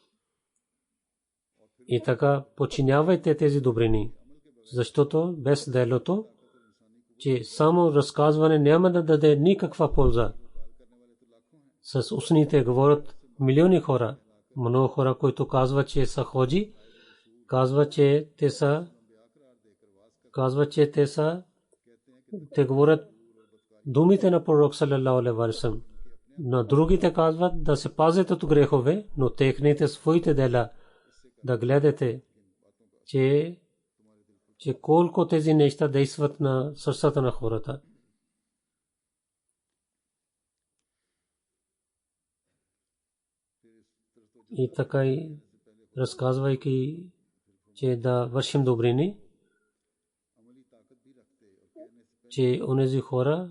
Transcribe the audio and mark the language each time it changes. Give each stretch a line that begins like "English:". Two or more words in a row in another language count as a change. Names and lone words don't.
Bulgarian: И така подчинявайте тези добрини, защото без делото, че само разказване няма да даде никаква полза. С устните говорят милиони хора, много хора, които казват, че са ходжи, казват, че те говорят думите на пророк
Arabic: صلى الله عليه وسلم.
Bulgarian: На другите казват да се пазят от грехове, но техните своите дела да гледате, че колко тези неща действат на сърцата на хората. И така и разказвайки, че да вършим добрини, че онези хора,